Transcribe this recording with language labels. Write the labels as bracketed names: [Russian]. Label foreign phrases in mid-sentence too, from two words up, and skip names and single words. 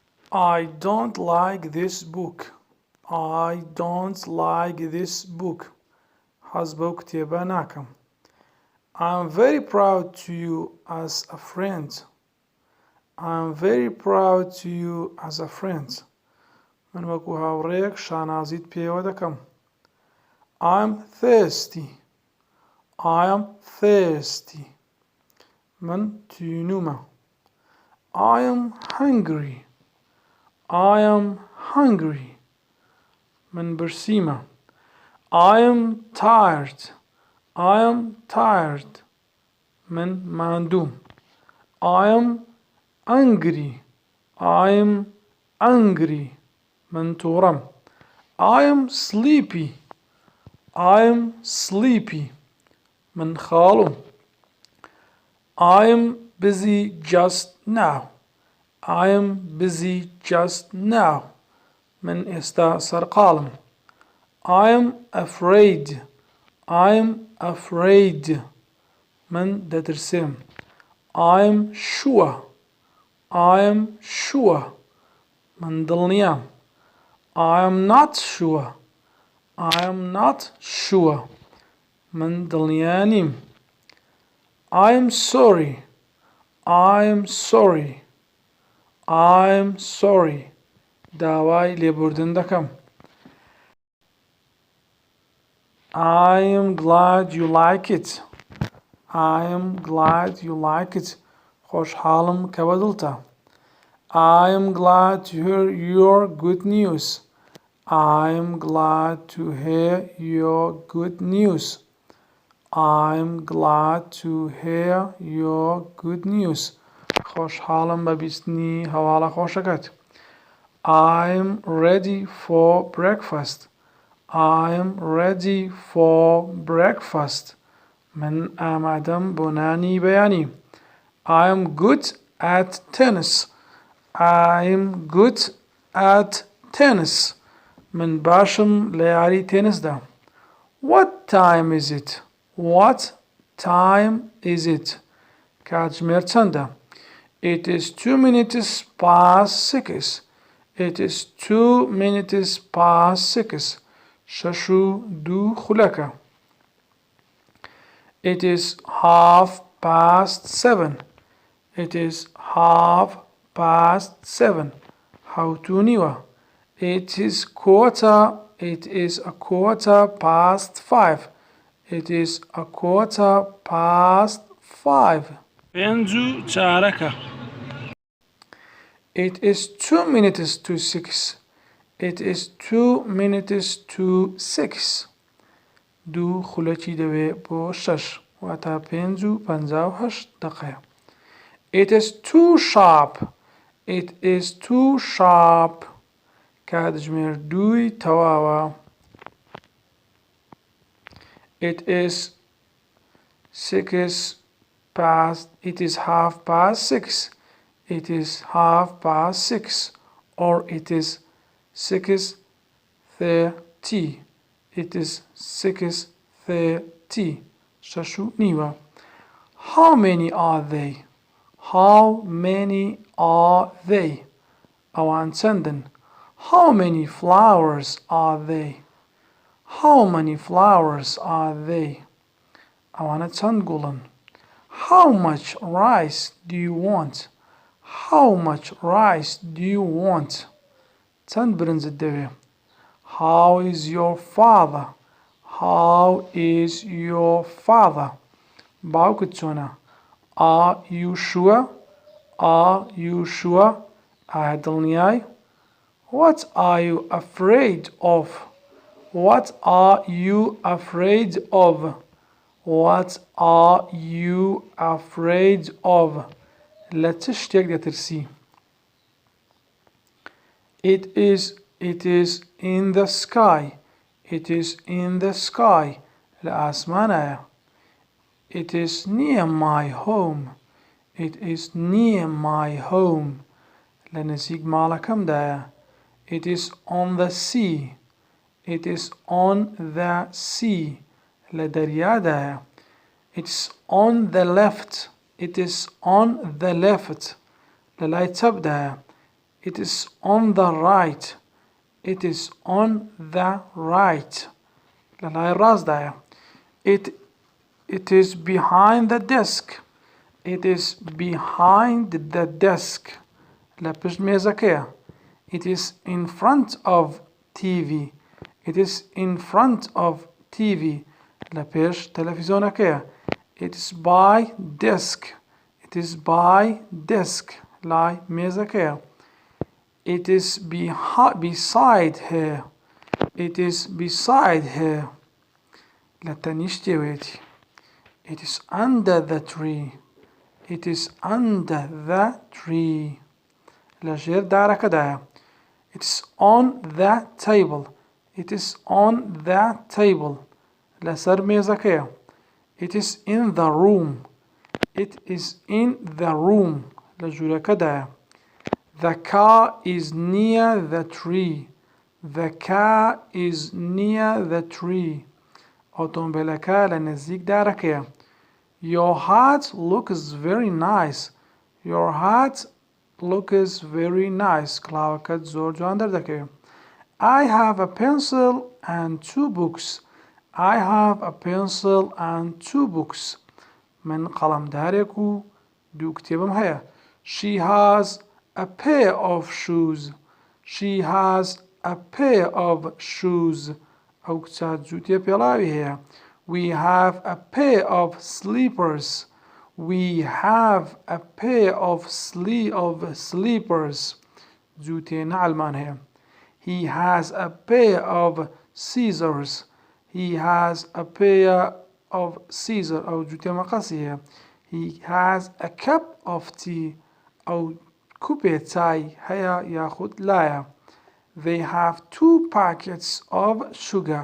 [English] I don't like this book. I don't like this book. [Central Kurdish] حەز بەو کتێبە ناکەم. [English] I'm very proud to you as a friend. I'm very proud to you as a friend. [Central Kurdish] من وەکو هاوڕێیەک شانازیت پێوە دەکەم. [English] I'm thirsty. I am thirsty. [Central Kurdish] من توینومە. [English] I am hungry. I am hungry. [Central Kurdish] من برسیمە. [English] I am tired. I am tired. [Central Kurdish] من ماندوم. [English] I am angry. I am angry. [Central Kurdish] من تووڕەم. [English] I am sleepy. I am sleepy. [Central Kurdish] من خاڵوم. [English] I am busy just now. I am busy just now. [Central Kurdish] من ئێستا سەرقاڵم. [English] I am afraid. I am afraid. [Central Kurdish] من دەترسێم. [English] I am sure. I am sure. [Central Kurdish] من دڵنیام. [English] I am not sure. I am not sure. [Central Kurdish] من دڵنیا نیم. [English] I am sorry. I am sorry. I am sorry. [Central Kurdish] داوای لێبوردن دەکەم. [English] I am glad you like it. I am glad you like it. [Central Kurdish] خۆشحاڵم کە بەدڵتە. [English] I am glad to hear your good news. I am glad to hear your good news. I am glad to hear your good news. [Central Kurdish] خۆشحاڵم بە بیستنی هەواڵە خۆشەکەت. [English] I am ready for breakfast. I am ready for breakfast. [Central Kurdish] من ئامادەم بۆ نانی بەیانی. [English] I am good at tennis. I am good at tennis. [Central Kurdish] من باشم لە یاری تێنسدا. [English] What time is it? What time is it? [Central Kurdish] کاتژمێر چەندە؟ [English] It is 2 minutes past 6. It is 2 minutes past 6. [Central Kurdish] شەش و دوو خولەکە. [English] It is 7:30. It is 7:30. [Central Kurdish] هەوت و نیوە. [English] It is a quarter past 5. It is a quarter past 5. [Central Kurdish] پێنج و چارەکە. [English] It is 2 minutes to 6. It is 2 minutes to 6. [Central Kurdish] دوو خولەکی دەوێ بۆ شەش. واتە پێنج و پەنجا و هەشت دەقەیە. [English] It is too sharp. It is too sharp. [Central Kurdish] کاتژمێر دووی تەواوە. [English] It is 6 past. It is 6:30. It is 6:30. Or it is 6:30. It is 6:30. [Central Kurdish] شەش و نیوە. [English] How many are they? How many are they? [Central Kurdish] ئەوان چەندن؟ [English] How many flowers are they? How many flowers are they? [Central Kurdish] ئەوانە چەند گوڵن؟ [English] How much rice do you want? How much rice do you want? [Central Kurdish] چەند برنجت دەوێ؟ [English] How is your father? How is your father? [Central Kurdish] باوکت چۆنە؟ [English] Are you sure? Are you sure? [Central Kurdish] ئایا دڵنیای؟ [English] What are you afraid of? What are you afraid of? What are you afraid of? [Central Kurdish] لە چ شتێک دەترسی؟ [English] It is in the sky. It is in the sky. [Central Kurdish] لە ئاسمانایە. [English] It is near my home. It is near my home. [Central Kurdish] لە نزیک ماڵەکەمدایە. [English] It is on the sea. It is on the sea. [Central Kurdish] لە دەریادایە. [English] It's on the left. It is on the left. [Central Kurdish] لە لای چەپدایە. [English] It is on the right. It is on the right. [Central Kurdish] للاي راست داية. [English] It is behind the desk. It is behind the desk. [Central Kurdish] لا پشت مێزەکەیە. [English] It is in front of TV. It is in front of TV. [Central Kurdish] لا پێش تەلەڤیزۆنەکەیە. [English] It is by desk. It is by desk. [Central Kurdish] لای مێزەکەیە. [English] It is beside her. It is beside her. [Central Kurdish] لە تەنیشتێوێتی. [English] It is under the tree. It is under the tree. [Central Kurdish] لە ژێر دارەکەدایە. [English] It is on the table. It is on the table. [Central Kurdish] لەسەر مێزەکەیە. [English] It is in the room. It is in the room. [Central Kurdish] لە ژوورەکەدایە. [English] The car is near the tree. The car is near the tree. [Central Kurdish] ئۆتۆمبیلەکە لە نزیک دارەکەیە. [English] Your hat looks very nice. Your hat looks very nice. [Central Kurdish] کڵاوەکەت زۆر جوان دەردەکەوێت. [English] I have a pencil and 2 books. I have a pencil and 2 books. [Central Kurdish] من قەڵەمدارێک و 2 کتێبم هەیە. [English] She has a pair of shoes. She has a pair of shoes. [Central Kurdish] ئەو کچە جووتیە پێڵاوی هەیە. [English] We have a pair of slippers. We have a pair of slippers. [Central Kurdish] جووتێ نەعلمان هەیە. [English] He has a pair of scissors. He has a pair of scissors. [Central Kurdish] ئەو جووتێ مەقەسی هەیە. [English] He has a cup of tea. [Central Kurdish] ئەو کوپێ چای هەیە یاخود لایە. [English] They have 2 packets of sugar.